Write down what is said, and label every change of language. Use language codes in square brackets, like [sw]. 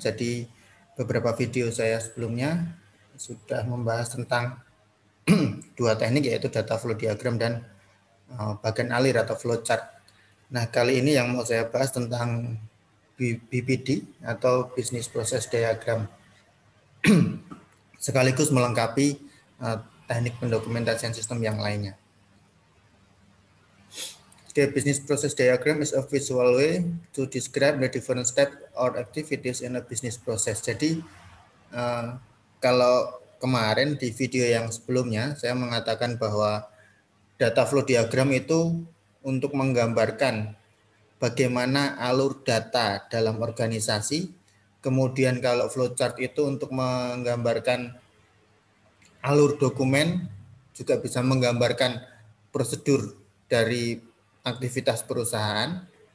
[id] Jadi beberapa video saya sebelumnya sudah membahas tentang dua teknik, yaitu data flow diagram dan bagan alir atau flowchart. Nah, kali ini yang mau saya bahas tentang BPD atau Business Process Diagram, sekaligus melengkapi teknik pendokumentasian sistem yang lainnya. [en] The business process diagram is a visual way to describe the different steps or activities in a business process. [id] Jadi kalau kemarin di video yang sebelumnya saya mengatakan bahwa data flow diagram itu untuk menggambarkan bagaimana alur data dalam organisasi. Kemudian kalau flowchart itu untuk menggambarkan alur dokumen, juga bisa menggambarkan prosedur dari aktivitas perusahaan.